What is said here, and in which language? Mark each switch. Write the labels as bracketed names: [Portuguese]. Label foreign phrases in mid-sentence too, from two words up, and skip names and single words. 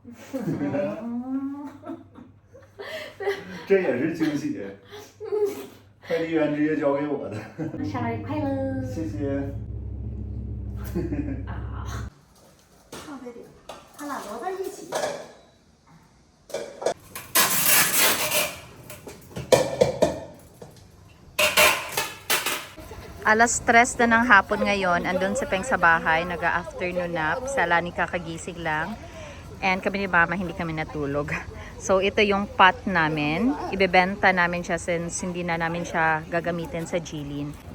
[Chinese] 这也是惊喜，快递员直接交给我的。生日快乐！谢谢。啊。咖啡顶，他俩摞在一起。 [Filipino] Alas 3 na ng hapon ngayon, andun si Peng sa bahay, nag-afternoon nap, sala ni kakagising lang. And kami ni Mama, hindi kami natulog. So ito yung pot namin, ibebenta namin siya since hindi na namin siya gagamitin sa Jilin.